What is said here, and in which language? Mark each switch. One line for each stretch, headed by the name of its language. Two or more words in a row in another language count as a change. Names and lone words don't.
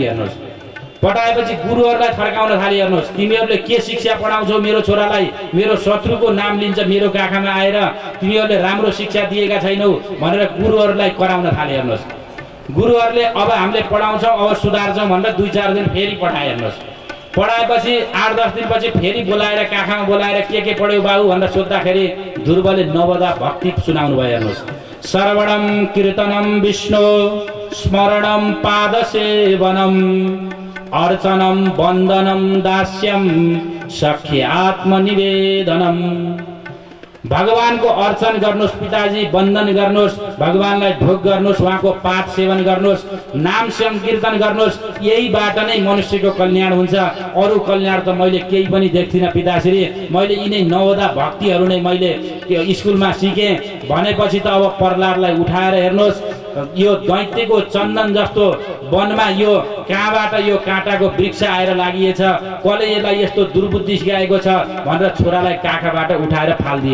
Nepali: हेर्नुहोस्, पठाएपछि गुरुहरूलाई थर्काउन थाले। हेर्नुहोस्, तिमीहरूले के शिक्षा पढाउँछौ मेरो छोरालाई, मेरो शत्रुको नाम लिन्छ मेरो काखामा आएर, तिमीहरूले राम्रो शिक्षा दिएका छैनौ भनेर गुरुहरूलाई कराउन थाले। हेर्नुहोस्, गुरुहरूले अब हामीले पढाउँछौँ, अब सुधार्छौँ भनेर 2-4 दिन फेरि पठाए। हेर्नुहोस्, पढाएपछि 8-10 दिनपछि फेरि बोलाएर काखामा बोलाएर के पढ्यौ बाबु भनेर सोद्धाखेरि ध्रुवले नवदा भक्ति सुनाउनु भयो। हेर्नुहोस्,
Sanskrit: श्रवणम कीर्तनम विष्णु स्मरणम पादसेवनम अर्चनम वन्दनम दास्यम सख्य आत्मनिवेदनम।
Nepali: भगवानको अर्चन गर्नुहोस् पिताजी, वन्दन गर्नुहोस्, भगवानलाई ढोग गर्नुहोस्, उहाँको पाठ सेवन गर्नुहोस्, नाम संकीर्तन गर्नुहोस्, यहीबाट नै मनुष्यको कल्याण हुन्छ। अरू कल्याण त मैले केही पनि देख्दिनँ पिताश्री, मैले यिनै 9 भक्तिहरू नै मैले स्कुलमा सिकेँ भनेपछि त अब प्रहलादलाई उठाएर हेर्नुहोस्, यो दैत्यको चन्दन जस्तो वनमा यो कहाँबाट यो काँटाको वृक्ष आएर लागिएछ, कसले यसलाई यस्तो दुर्बुद्धि सिकाएको छ भनेर छोरालाई काखाबाट उठाएर फालिदिए।